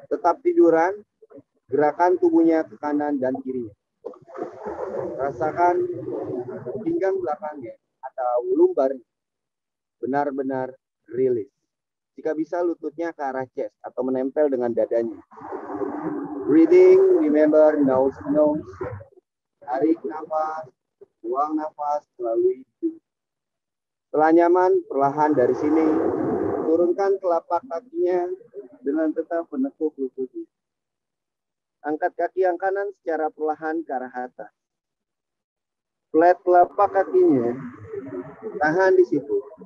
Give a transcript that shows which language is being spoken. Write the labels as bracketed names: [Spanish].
[Indonesian] Tetap tiduran, gerakan tubuhnya ke kanan dan kirinya. Rasakan pinggang belakangnya atau lumbar benar-benar rilis. Jika bisa lututnya ke arah chest atau menempel dengan dadanya. [English] Breathing, remember nose to nose. [Indonesian] Tarik nafas, buang nafas melalui hidung. Setelah nyaman, perlahan dari sini, turunkan telapak kakinya dengan tetap menekuk lututnya. Angkat kaki yang kanan secara perlahan ke arah atas. Flat telapak kakinya, tahan di situ.